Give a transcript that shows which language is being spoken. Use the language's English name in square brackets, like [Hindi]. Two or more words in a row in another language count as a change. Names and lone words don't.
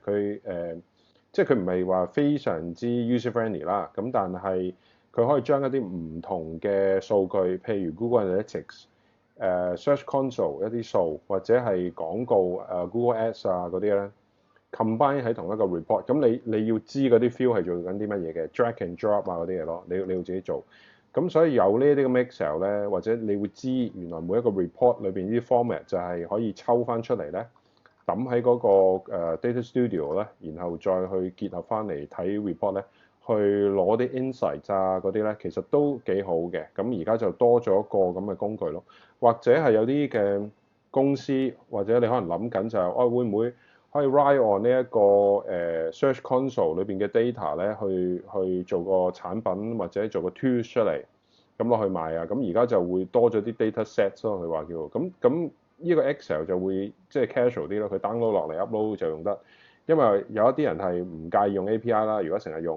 [Cantonese] 佢即係佢唔係話非常之 [English] user friendly [Cantonese] 啦。咁但係佢可以將一啲唔同嘅數據，譬如 Google Analytics、Search Console 一啲數，或者係廣告Google Ads 啊嗰啲咧，combine 喺同一個 report，咁你要知嗰啲 field 係做緊啲乜嘢嘅 [English] drag and drop [Cantonese] 啊嗰啲嘢咯，你要自己做。咁所以有呢啲咁 Excel 咧，或者你會知原來每一個 report 裏邊啲 format 就係可以抽翻出嚟咧，抌喺嗰個Data Studio 咧，然後再去結合翻嚟睇 report 咧，去攞啲 insight 啊嗰啲咧，其實都幾好嘅。咁而家就多咗一個咁嘅工具咯，或者係有啲嘅公司或者你可能諗緊就係、會唔會可以 [English] ride on [Cantonese] 呢一個Search Console 裏邊嘅 data 咧，去做個產品或者做個 tools 出嚟，咁落去賣啊。咁而家就會多咗啲 [English] data sets [Cantonese] 咯，佢話叫咁呢個 Excel 就會即係 casual 啲咯，佢 download 落嚟 upload 就用得。因為有一啲人係唔介意用 API 啦，如果成日用。